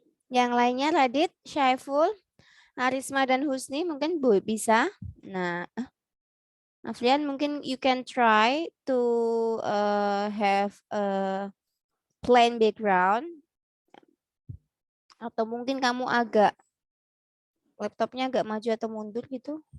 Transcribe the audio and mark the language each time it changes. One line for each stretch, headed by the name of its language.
Indonesian: Yang lainnya Radit, Syaiful, Arisma, dan Husni mungkin bisa.
English: Nah, Afrian mungkin you can try to have a plain background.
Indonesian: Atau mungkin kamu agak laptopnya agak maju atau mundur gitu.